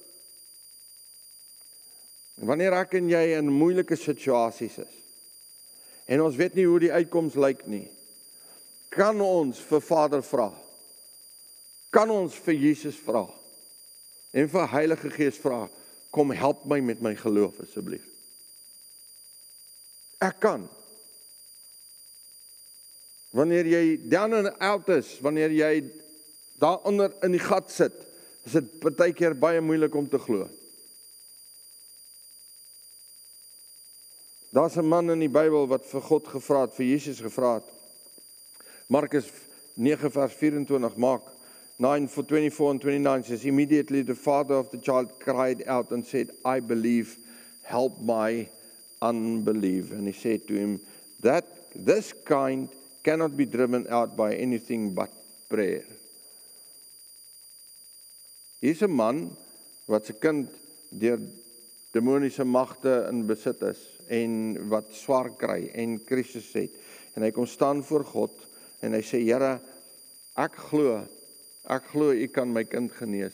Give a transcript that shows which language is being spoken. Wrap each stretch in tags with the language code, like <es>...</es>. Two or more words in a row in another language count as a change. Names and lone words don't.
<af>Wanneer ek en jy in moeilike situasies is, en ons weet nie hoe die uitkoms lyk nie, kan ons vir Vader vra, kan ons vir Jesus vra, en vir Heilige Gees vra, kom help my met my geloof asseblief. Ek kan. Wanneer jy</af> <en>down and out</en> <af>is, wanneer jy daaronder in die gat sit, is dit baie keer baie moeilik om te glo. Daar's 'n man in die Bybel wat vir God gevra het, vir Jesus gevra het. Markus 9 vers 24,</af> <en>Mark 9 for 24 and 29 says, immediately the father of the child cried out and said, I believe, help my unbelief. And he said to him, that this kind cannot be driven out by anything but prayer.</en> <af>Hier's 'n man wat sy kind deur demoniese magte in besit is en wat swaar kry en krisis het. En hy kom staan voor God en hy sê, Here, ek glo U kan my kind genees.</af>